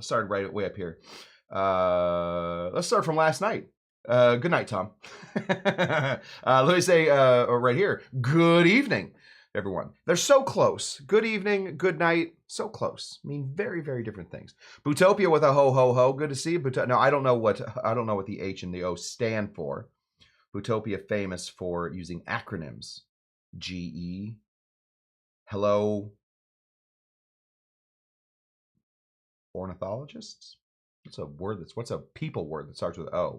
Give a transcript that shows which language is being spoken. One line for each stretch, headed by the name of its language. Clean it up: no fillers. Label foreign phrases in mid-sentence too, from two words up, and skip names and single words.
English: I started right way up here. Let's start from last night. Good night, Tom. Let me say right here, good evening, everyone. They're so close. Good evening, good night, so close. I mean, very, very different things. Bootopia with a ho ho ho. Good to see you. No, I don't know what the H and the O stand for. Bootopia famous for using acronyms. GE. Hello. Ornithologists? What's a people word that starts with O?